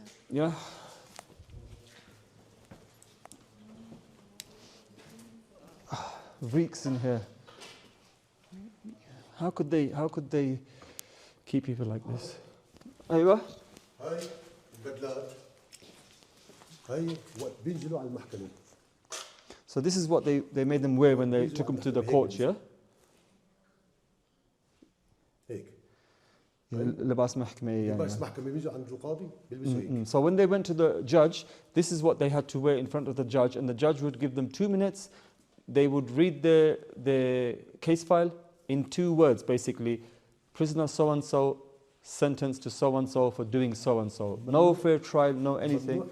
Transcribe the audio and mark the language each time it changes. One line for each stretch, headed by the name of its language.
English: Yeah. Reeks in here. How could they keep people like this?
Arabic: أيوة. هاي البدلات. هاي وقت بينزلوا على المحكمة.
English: So this is what they made them wear when they took them to the court, yeah?
Arabic: هيك. لباس محكمة يعني. لباس محكمة بيجوا عند القاضي بيلبسوا هيك.
English: So when they went to the judge, this is what they had to wear in front of the judge, and the judge would give them 2 minutes. They would read the case file in 2 words, basically. Prisoner so-and-so, sentenced to so-and-so for doing so-and-so. No fair trial, no anything.